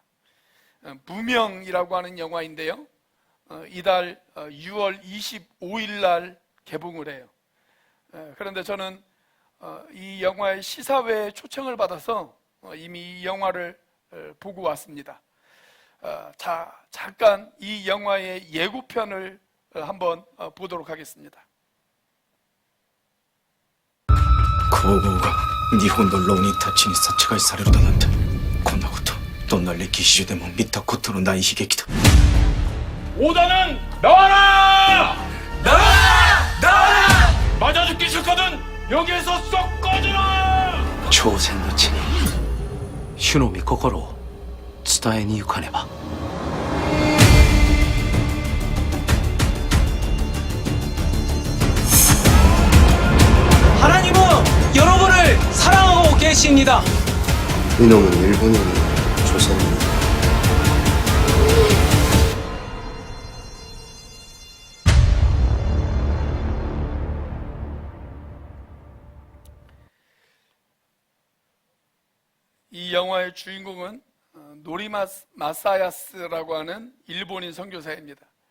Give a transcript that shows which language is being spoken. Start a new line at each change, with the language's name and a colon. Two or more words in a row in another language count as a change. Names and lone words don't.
Korean: 무명이라고 하는 영화인데요, 이달 6월 25일 날 개봉을 해요. 그런데 저는 이 영화의 시사회에 초청을 받아서 이미 이 영화를 보고 왔습니다. 잠깐 이 영화의 예고편을 한번 보도록 하겠습니다.
Japanese: 皇后が日本の浪人たちに殺害されるだなんて、こんなことどんな歴史書でも見たことのない悲劇だ。
Korean: 오다는 나와라! 나와라! 나와라! 맞아 죽기 싫거든 여기에서 쏙 꺼져라!
Japanese: 朝鮮の地に主の御心を伝えに行かねば。
Korean: 하나님은 여러분을 사랑하고 계십니다. 이놈은 일본인이 조선인이 이 영화의 주인공은 노리마사야스라고 하는 일본인 선교사입니다.